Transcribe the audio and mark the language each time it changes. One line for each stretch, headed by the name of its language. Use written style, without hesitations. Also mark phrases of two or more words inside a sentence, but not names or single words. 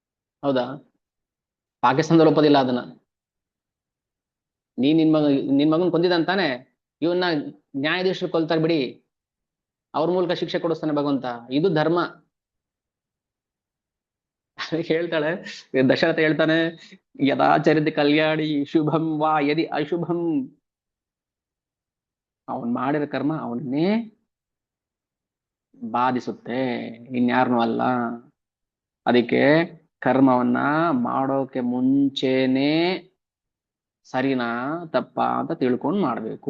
Kannada: ಪಾಕಿಸ್ತಾನದಲ್ಲಿ ಒಪ್ಪೋದಿಲ್ಲ ಅದನ್ನ. ನಿನ್ ಮಗನ್ ಕೊಂದಿದಂತಾನೆ, ಇವನ್ನ ನ್ಯಾಯಾಧೀಶರು ಕೊಲ್ತಾರೆ ಬಿಡಿ, ಅವ್ರ ಮೂಲಕ ಶಿಕ್ಷೆ ಕೊಡಿಸ್ತಾನೆ ಭಗವಂತ. ಇದು ಧರ್ಮ. ಹೇಳ್ತಾಳೆ, ದಶರಥ ಹೇಳ್ತಾನೆ,
Sanskrit: ಯದಾಚರಿತ ಕಲ್ಯಾಣಿ ಶುಭಂ ವಾ ಯದಿ ಅಶುಭಂ,
Kannada: ಅವನ್ ಮಾಡಿರೋ ಕರ್ಮ ಅವನ್ನೇ ಬಾಧಿಸುತ್ತೆ, ಇನ್ಯಾರನೂ ಅಲ್ಲ. ಅದಕ್ಕೆ ಕರ್ಮವನ್ನ ಮಾಡೋಕೆ ಮುಂಚೆನೆ ಸರಿನಾ ತಪ್ಪಾ ಅಂತ ತಿಳ್ಕೊಂಡು ಮಾಡ್ಬೇಕು.